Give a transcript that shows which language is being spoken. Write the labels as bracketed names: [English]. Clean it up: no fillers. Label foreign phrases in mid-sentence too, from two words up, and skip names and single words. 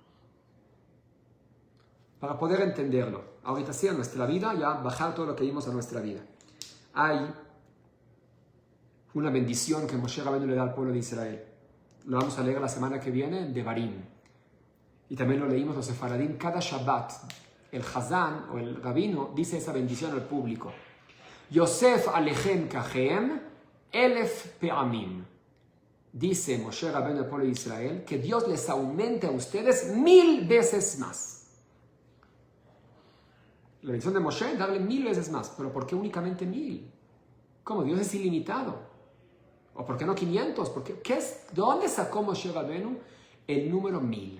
[Spanish] Para poder entenderlo, ahorita sí, en nuestra vida, ya bajar todo lo que vimos a nuestra vida. Hay una bendición que Moshe Rabbeinu le da al pueblo de Israel. Lo vamos a leer la semana que viene en Devarim. Y también lo leímos los sefaradim cada Shabbat. El Hazán o el rabino dice esa bendición al público. [Hebrew] יוסף עליכם ככם אלף פעמים. [Spanish] Dice Moshe Rabbeinu al pueblo de Israel que Dios les aumente a ustedes 1000 veces más. La bendición de Moshe, darle 1000 veces más. ¿Pero por qué únicamente 1000? ¿Cómo? Dios es ilimitado. ¿O por qué no 500? ¿De dónde sacó Moshe Rabbeinu el número 1000?